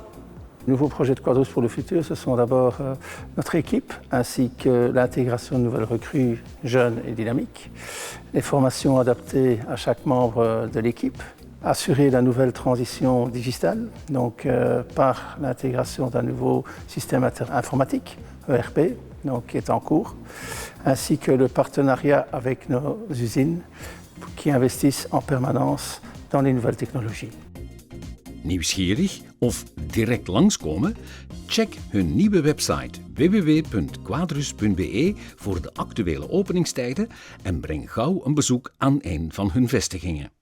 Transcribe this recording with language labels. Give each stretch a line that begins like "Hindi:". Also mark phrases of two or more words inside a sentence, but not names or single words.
French: Les nouveaux projets de Quadrus pour le futur, ce sont d'abord notre équipe ainsi que l'intégration de nouvelles recrues jeunes et dynamiques, les formations adaptées à chaque membre de l'équipe, assurer la nouvelle transition digitale, donc par l'intégration d'un nouveau système informatique, ERP, donc, qui est en cours, ainsi que le partenariat avec nos usines qui investissent en permanence dans les nouvelles technologies.
Dutch: Nieuwsgierig of direct langskomen? Check hun nieuwe website www.quadrus.be voor de actuele openingstijden en breng gauw een bezoek aan een van hun vestigingen.